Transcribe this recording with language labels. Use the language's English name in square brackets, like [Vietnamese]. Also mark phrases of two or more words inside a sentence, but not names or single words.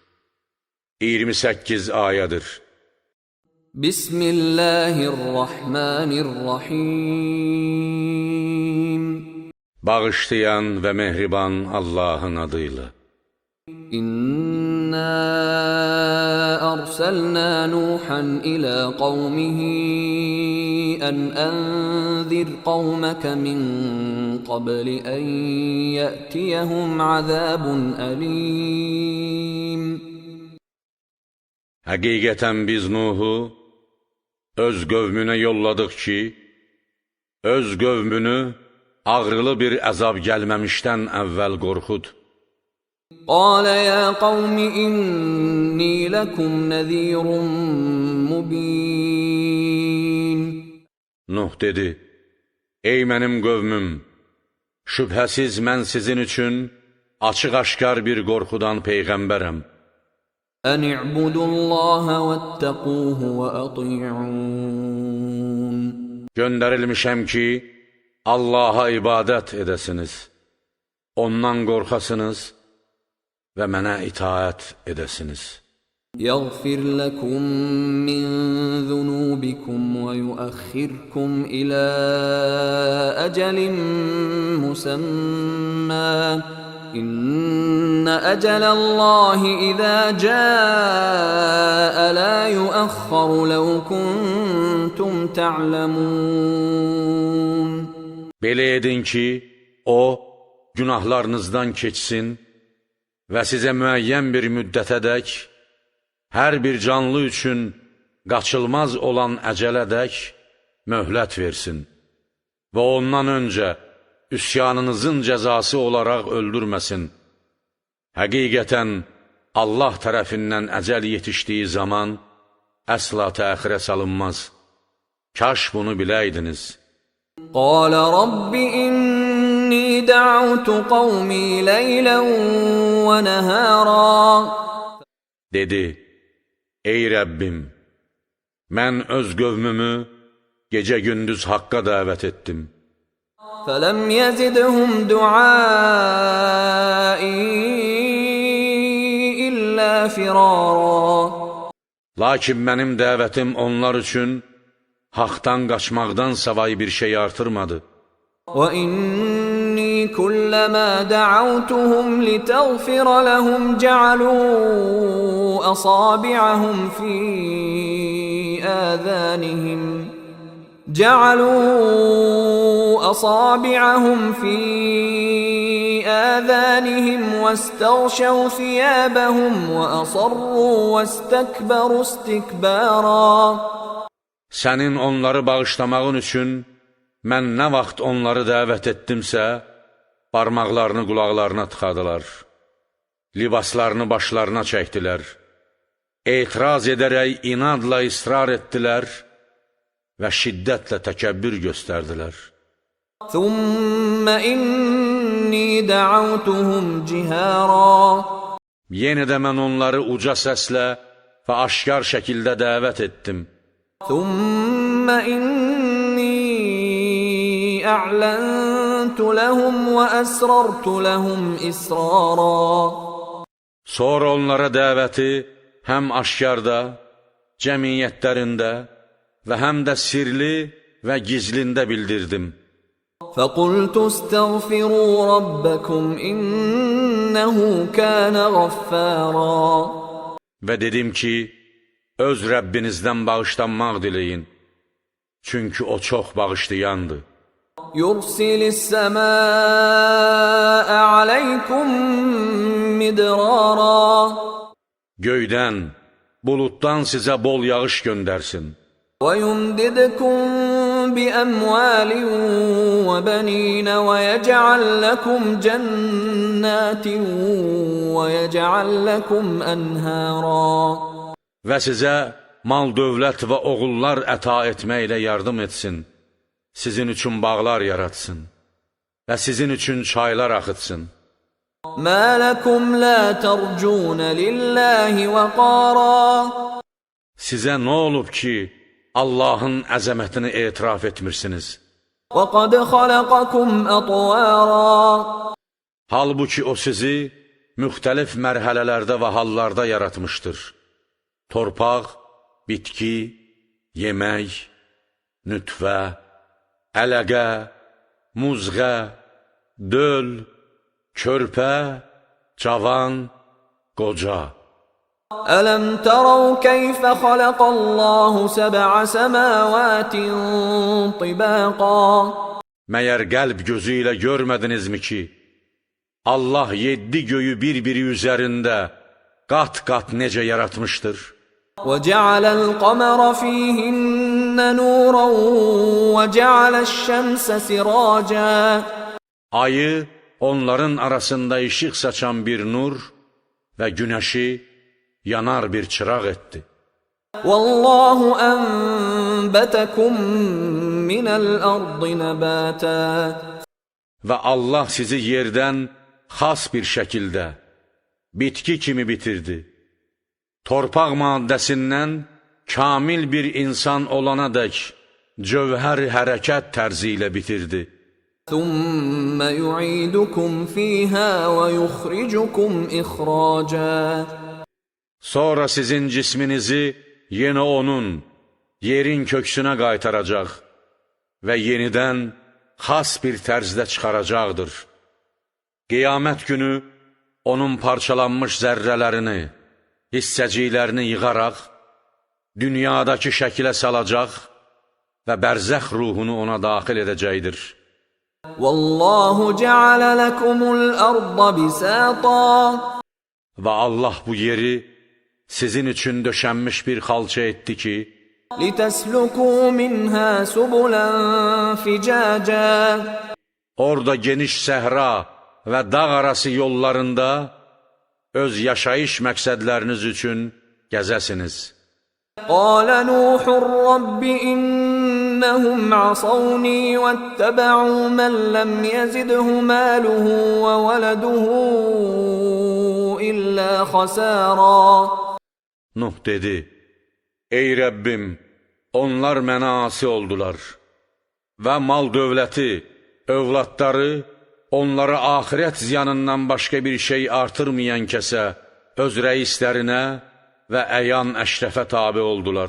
[Azerbaijani] 28 ayədir. [Arabic] بسم الله الرحمن الرحيم. [Azerbaijani] Bağışlayan və mehriban Allahın adıyla. [Arabic] إنا أرسلنا نوحا إلى قومه أن أنذر قومك من قبل أن يأتيهم عذاب أليم. [Azerbaijani] Həqiqətən biz Nuhu öz qövmünə yolladıq ki, öz qövmünü ağrılı bir əzab gəlməmişdən əvvəl qorxud. [Arabic] قال يا قوم إني لكم نذير مبين. [Azerbaijani] Nuh dedi, ey mənim qövmüm, şübhəsiz mən sizin üçün açıq-aşkar bir qorxudan peyğəmbərəm. [Arabic] أن اعبدوا الله واتقوه وأطيعون. [Azerbaijani] Göndərilmişəm ki, Allaha ibadət edəsiniz, ondan qorxasınız və mənə itaət edəsiniz. [Arabic] يغفر لكم من ذنوبكم ويؤخركم إلى أجل مسمى إن أجل الله إذا جاء لا يؤخر لو كنتم تعلمون. [Azerbaijani] Belə edin ki, o, günahlarınızdan keçsin və sizə müəyyən bir müddətədək, hər bir canlı üçün qaçılmaz olan əcələdək möhlət versin və ondan öncə üsyanınızın cəzası olaraq öldürməsin. Həqiqətən, Allah tərəfindən əcəl yetişdiyi zaman əsla təxirə salınmaz. Kaş bunu biləydiniz. [Arabic] قال رب إني دعوت قومي ليلا ونهارا. [Azerbaijani] Dedi, ey Rəbbim, mən öz qövmümü gecə-gündüz haqqa dəvət etdim. [Arabic] فلم يزدهم دعائي إلا فرارا. [Azerbaijani] Lakin mənim dəvətim onlar üçün haqdan qaçmaqdan savayı bir şey artırmadı. [Arabic] وإني كلما دعوتهم لتغفر لهم جعلوا أصابعهم في آذانهم واستغشوا ثيابهم وأصروا واستكبروا استكبارا. [Azerbaijani] Sənin onları bağışlamağın üçün mən nə vaxt onları dəvət etdimsə, barmaqlarını qulaqlarına tıxadılar, libaslarını başlarına çəkdilər, etiraz edərək inadla israr etdilər və şiddətlə təkəbbür göstərdilər. [Arabic] ثم إني دعوتهم جهارا. [Azerbaijani] Yenə də mən onları uca səslə və aşkar şəkildə dəvət etdim. [Arabic] ثم إني أعلنت لهم وأسررت لهم إسرارا. [Azerbaijani] Sonra onlara dəvəti həm aşkarda, cəmiyyətlərində və həm də sirli və gizlində bildirdim. [Arabic] فقلت استغفروا ربكم إنه كان غفارا. [Azerbaijani] Və dedim ki, öz Rəbbinizdən bağışlanmaq diləyin, çünki o çox bağışlayandır. [Arabic] يرسل السماء عليكم مدرارا. [Azerbaijani] Göydən, buluddan sizə bol yağış göndərsin. [Arabic] ويمددكم بأموال وبنين ويجعل لكم جنات ويجعل لكم أنهارا. [Azerbaijani] Və sizə mal, dövlət və oğullar əta etməklə yardım etsin, sizin üçün bağlar yaratsın və sizin üçün çaylar axıtsın. [Arabic] ما لكم لا ترجون لله وقارا. [Azerbaijani] Sizə nə olub ki, Allahın əzəmətini etiraf etmirsiniz? [Arabic] وَقَدْ خَلَقَكُمْ أَطْوَارًا. [Azerbaijani] Halbuki o sizi müxtəlif mərhələlərdə və hallarda yaratmışdır. Torpaq, bitki, yemək, nütfə, ələqə, muzğə, döl, körpə, cavan, qoca. [Arabic] ألم تروا كيف خلق الله سبع سماوات طباقا [Azerbaijani] Məyər qəlb gözü ilə görmədinizmi ki, Allah 7 göyü bir-biri üzərində qat-qat necə yaratmışdır? [Arabic] وجعل القمر فيهن نورا وجعل الشمس سراجا [Azerbaijani] Ayı onların arasında işıq saçan bir nur və günəşi yanar bir çıraq etdi. [Arabic] والله أنبتكم من الأرض نباتا [Azerbaijani] Və Allah sizi yerdən xas bir şəkildə bitki kimi bitirdi. Torpaq maddəsindən kamil bir insan olana dək cövhər hərəkət tərzi ilə bitirdi. [Arabic] ثم يعيدكم فيها ويخرجكم إخراجا [Azerbaijani] Sonra sizin cisminizi yenə onun, yerin köksünə qaytaracaq və yenidən xas bir tərzdə çıxaracaqdır. Qiyamət günü onun parçalanmış zərrələrini, hissəciklərini yığaraq, dünyadakı şəkilə salacaq və bərzəx ruhunu ona daxil edəcəkdir. [Arabic] والله جعل لكم الأرض بساطا [Azerbaijani] Və Allah bu yeri sizin üçün döşənmiş bir xalça etdi ki, [Arabic] لتسلكوا منها سبلا فجاجا [Azerbaijani] orada geniş səhra və dağ arası yollarında öz yaşayış məqsədləriniz üçün gəzəsiniz. [Arabic] قال نوح رب إنهم عصوني واتبعوا من لم يزده ماله وولده إلا خسارا [Azerbaijani] Nuh dedi, ey Rəbbim, onlar mənə asi oldular və mal dövləti, övladları, onlara axirət ziyanından başqa bir şey artırmayan kəsə, öz rəislərinə və əyan əşrəfə tabi oldular.